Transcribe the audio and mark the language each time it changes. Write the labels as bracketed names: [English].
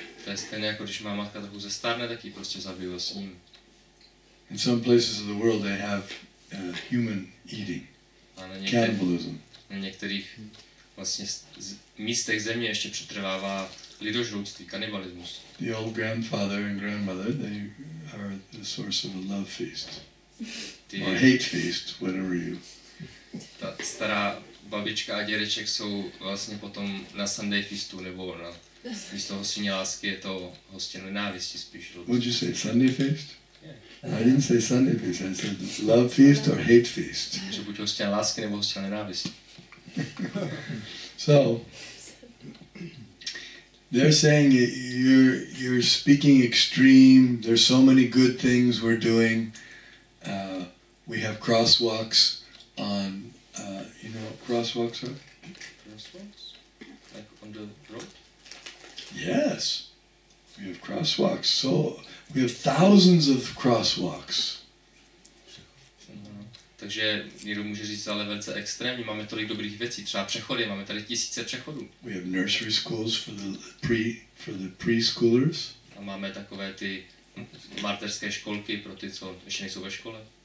[Czech] To je stejné jako když má matka trochu zestárne, tak ji prostě zabiju s ním. [English] In some places of the world they have human eating, cannibalism. [Czech] Na některých vlastně místech země ještě přetrvává lidožrouctví, kanibalismus. [English] The old grandfather and grandmother, they are the source of a love feast. Or hate feast, whatever you. [Czech] Ta stará babička a dědeček jsou vlastně potom na Sunday feastu, nebo na místo hostině lásky je to hostin nenávisti spíš. [English] Would you say Sunday feast? Yeah. I didn't say Sunday feast, I said love feast or hate feast. [Czech] Že buď hostin lásky nebo hostin nenávisti. [English] So, they're saying you're speaking extreme, there's so many good things we're doing. We have crosswalks on, you know what crosswalks are? Crosswalks? Like on the road? Yes, we have crosswalks. So we have thousands of crosswalks. [Czech] Takže někdo může říct, ale velice extrémní, máme tolik dobrých věcí, třeba přechody, máme tady tisíce přechodů. [English] We have nursery schools for the preschoolers. [Czech] A máme takové ty mateřské školky pro ty, co ještě nejsou ve škole.